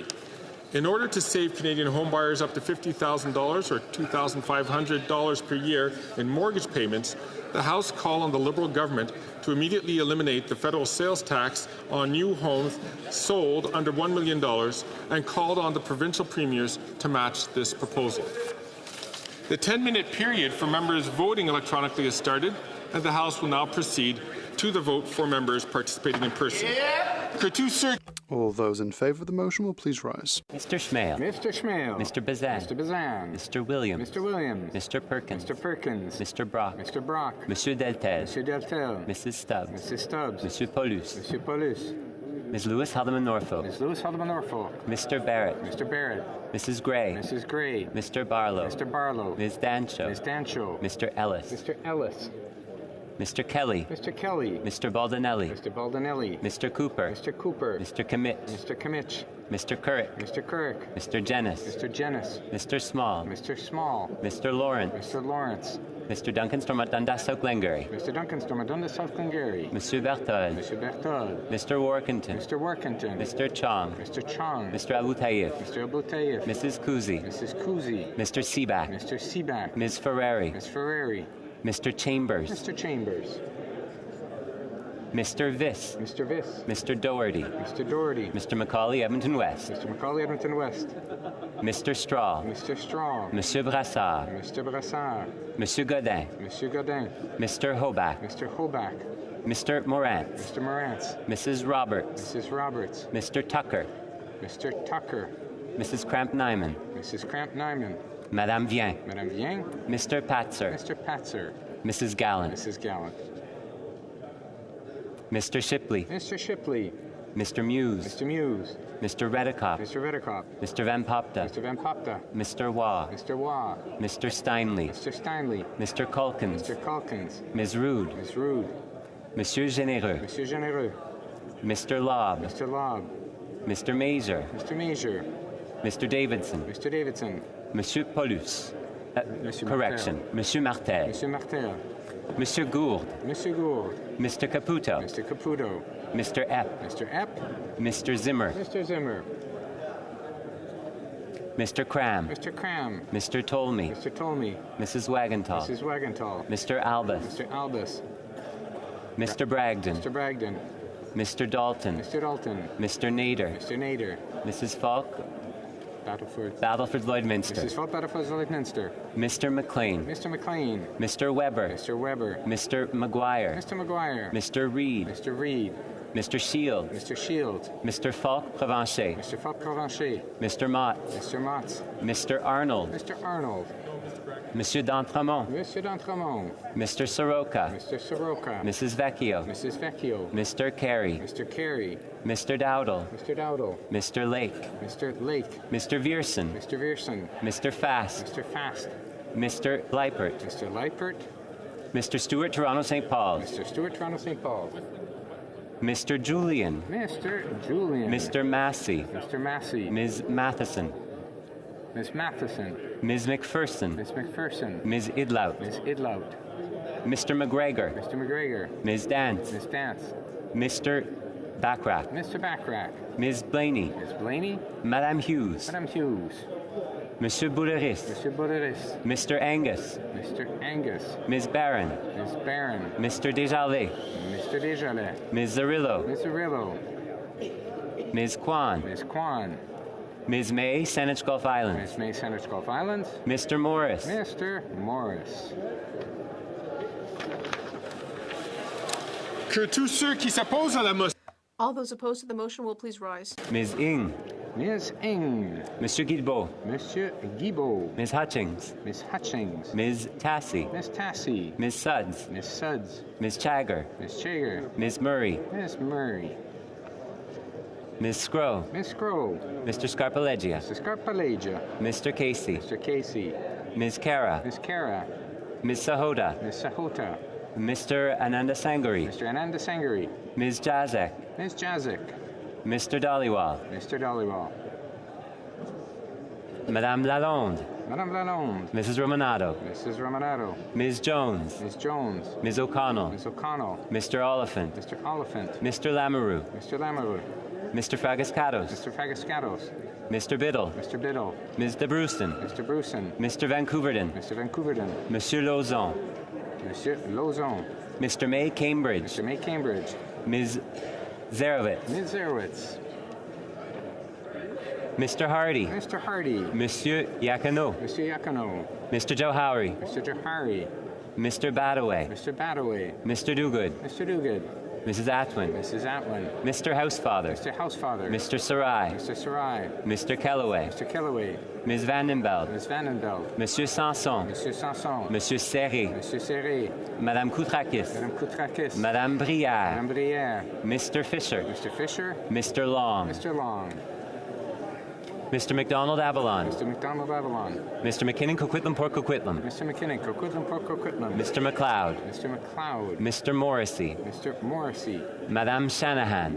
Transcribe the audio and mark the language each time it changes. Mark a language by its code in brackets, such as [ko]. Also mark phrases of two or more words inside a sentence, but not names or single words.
[en] In order to save Canadian homebuyers up to $50,000 or $2,500 per year in mortgage payments, the House called on the Liberal government to immediately eliminate the federal sales tax on new homes sold under $1 million and called on the provincial premiers to match this proposal. The 10-minute period for members voting electronically has started, and the House will now proceed to the vote for members participating in person. All those in favour of the motion will please rise. Mr. Schmale. Mr. Schmale. Mr. Bazan. Mr. Bazan. Mr. Williams. Mr. Williams. Mr. Perkins. Mr. Perkins. Mr. Brock. Mr. Brock. Monsieur Deltel. Monsieur Deltel. Mrs. Stubbs. Mrs. Stubbs. Monsieur Paulus. Monsieur Paulus. Ms. Lewis Haldeman Norfolk. Ms. Lewis Haldeman Norfolk. Mr. Barrett. Mr. Barrett. Mrs. Gray. Mrs. Gray. Mr. Barlow. Mr. Barlow. Ms. Dancho. Ms. Dancho. Mr. Ellis. Mr. Ellis. Mr. Kelly. Mr. Kelly. Mr. Baldinelli. Mr. Baldinelli. Mr. Cooper. Mr. Cooper. Mr. Commit. Mr. Kimmich. Mr. Currick. Mr. Kirk. Mr. Jennis. Mr. Jennis. Mr. Small. Mr. Small. Mr. Lawrence. Mr. Lawrence. Mr. Duncan Stormont Dundas South Glengarry. Mr. Duncan Stormadunda South Glengarry. Monsieur Berthold. Mr. Berthold. Mr. Workington. Mr. Workington. Mr. Chong. Mr. Chong. Mr. Abu Tayyip. Mr. Abu Tayyip. Mrs. Kuzi. Mrs. Kuzi. Mr. Seaback. Mr. Seaback. Ms. Ferrari. Ms. Ferrari. Mr. Chambers. Mr. Chambers. Mr. Viss. Mr. Viss. Mr. Doherty. Mr. Doherty. Mr. Macaulay Edmonton West. Mr. Macaulay Edmonton West. Mr. Straw. Mr. Straw. Monsieur Brassard. Mr. Brassard. Monsieur Godin. Monsieur Godin. Mr. Hoback. Mr. Hoback. Mr. Morantz. Mr. Morantz. Mrs. Roberts. Mrs. Roberts. Mr. Tucker. Mr. Tucker. Mrs. Cramp-Nyman. Mrs. Cramp-Nyman. Madame Vien. Madame Vien. Mr. Patzer. Mr. Patzer. Mrs. Gallant. Mrs. Gallant. Mr. Shipley. Mr. Shipley. Mr. Muse. Mr. Muse. Mr. Redekop. Mr. Redekop. Mr. Van Popta. Mr. Van Popta. Mr. Waugh. Mr. Waugh. Mr. Steinley. Mr. Steinley. Mr. Culkins. Mr. Calkins. Ms. Rude. Ms. Rude. Monsieur Généreux. Monsieur Généreux. Mr. Lobb. Mr. Lobb. Mr. Mazer. Mr. Mazer. Mr. Davidson. Mr. Davidson. Monsieur Paulus. Monsieur Correction. Martel. Monsieur Martel. Monsieur Martel. Monsieur Gourde. Monsieur Gourde. Mr. Caputo. Mr. Caputo. Mr. Epp. Mr. Epp. Mr. Zimmer. Mr. Zimmer. Mr. Cram. Mr. Cram. Mr. Tolmie. Mr. Tolmie. Mrs. Wagentall. Mrs. Wagentall. Mr. Albus. Mr. Albus. Mr. Bragdon. Mr. Bragdon. Mr. Dalton. Mr. Dalton. Mr. Nader. Mr. Nader. Mrs. Falk. Battleford. Battleford Lloydminster. Mrs. Falk Battleford Lloydminster. Mr. McLean. Mr. McLean. Mr. Weber. Mr. Weber. Mr. McGuire. Mr. McGuire. Mr. Reed. Mr. Reed. Mr. Shield. Mr. Shield. Mr. Falk Provencher. Mr. Falk Provencher. Mr. Mott. Mr. Motts. Mr. Arnold. Mr. Arnold. Monsieur d'Entremont. Monsieur d'Entremont. Mr. Soroka. Mr. Soroka. Mrs. Vecchio. Mrs. Vecchio. Mr. Carey. Mr. Carey. Mr. Dowdle. Mr. Dowdle. Mr. Lake. Mr. Lake. Mr. Vierson. Mr. Vierson. Mr. Fast. Mr. Fast. Mr. Leipert. Mr. Leipert. Mr. Stewart, Toronto St. Paul's. Mr. Stewart, Toronto St. Paul. Mr. Julian. Mr. Julian. Mr. Massey. Mr. Massey. Ms. Matheson. Ms. Matheson. Ms. McPherson. Ms. McPherson. Ms. Idlout. Ms. Idlout. Mr. McGregor. Mr. McGregor. Ms. Dance. Ms. Dance. Mr. Backrack. Mr. Backrack. Ms. Blaney. Ms. Blaney. Madame Hughes. Madame Hughes. Monsieur Bouderis. Mr. Boderis. Mr. Angus. Mr. Angus. Ms. Barron. Ms. Barron. Mr. Desjardins. Mr. Desjardins. Ms. Zarillo. Ms. Arillo. Ms. Kwan. Ms. Kwan. Ms. May, Saanich Gulf Islands. Ms. May, Saanich Gulf Islands. Mr. Morris. Mr. Morris. [fr] Que tous ceux qui s'opposent à la motion [en] All those opposed to the motion will please rise. Ms. Ng. Ms. Ng. Mr. Guilbeault. Monsieur Guibault. Ms. Hutchings. Ms. Hutchings. Ms. Tassie. Ms. Tassie. Ms. Suds. Ms. Suds. Ms. Chagger. Ms. Chager. Ms. Murray. Ms. Murray. Ms. Scrow. Ms. Scroll. Mr. Scarpalegia. Mr. Scarpalegia. Mr. Casey. Mr. Casey. Ms. Kara. Ms. Kara. Ms. Sahota. Ms. Sahota. Mr. Ananda Sangari. Mr. Ananda Sangari. Ms. Jazek. Ms. Jazik. Mr. Dhaliwal. Mr. Dollywall. Madame Lalonde. Madame Lalonde. Mrs. Romanado. Mrs. Romanado. Ms. Jones. Ms. Jones. Ms. O'Connell. Ms. O'Connell. Mr. Oliphant. Mr. Oliphant. Mr. Lamoureux. Mr. Lamoureux. Mr. Fragascatos. Mr. Fagascatos. Mr. Biddle. Mr. Biddle. Ms. de Brewston. Mr. Brewson. Mr. Vancouverden. Mr. Vancouverden. Monsieur Lauzon. Monsieur Lozon. Mr. May Cambridge. Mr. May Cambridge. Ms. Zarowitz. Ms. Zerowitz. Mr. Hardy. Mr. Hardy. Monsieur Yakano. Mr. Yakano. Mr. Johari. Mr. Johari. Mr. Badaway. Mr. Badaway. Mr. Dogood. Mr. Dogood. Mrs. Atwin. Mrs. Atwin. Mr. Housefather. Mr. Housefather. Mr. Sarai. Mr. Sarai. Mr. Kellaway. Mr. Kellaway. Ms. Vandenbeld. Ms. Vandenbelt. Monsieur Sanson. Monsieur Sanson. Monsieur Serré. Monsieur Serré. Madame Koutrakis. Madame Koutrakis. Madame Brière. Madame Brière. Mr. Fisher. Mr. Fisher. Mr. Long. Mr. Long. Mr. McDonald Avalon. Mr. McDonald Avalon. Mr. McKinnon Coquitlam Port Coquitlam. Mr. McKinnon, Coquitlam, Port Coquitlam. Mr. McLeod. Mr. McLeod. Mr. Morrissey. Mr. Morrissey. Madame Shanahan.